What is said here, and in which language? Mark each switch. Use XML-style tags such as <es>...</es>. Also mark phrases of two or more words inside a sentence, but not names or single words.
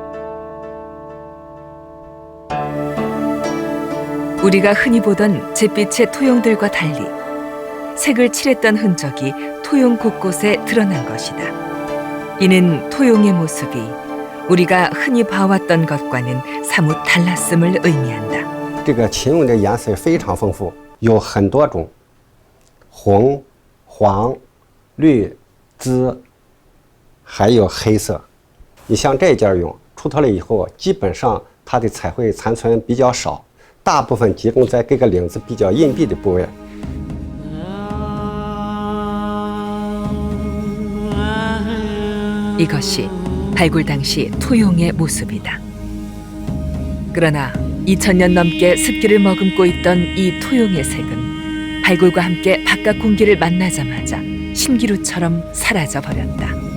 <ko>우리가 흔히 보던 잿빛의 토용들과 달리 색을 칠했던 흔적이 토용 곳곳에 드러난 것이다. 이는 토용의 모습이 우리가 흔히 봐왔던 것과는 사뭇 달랐음을 의미한다.</ko> <zh>这个秦俑的颜色非常丰富，有很多种，红、黄、绿、紫，还有黑色。你像这件俑出土了以后，基本上它的彩绘残存比较少，大部分集中在各个领子比较隐蔽的部位。</zh> <ko>이것이 발굴 당시 토용의 모습이다. 그러나 2000년 넘게 습기를 머금고 있던 이 토용의 색은 발굴과 함께 바깥 공기를 만나자마자 신기루처럼 사라져 버렸다.</ko>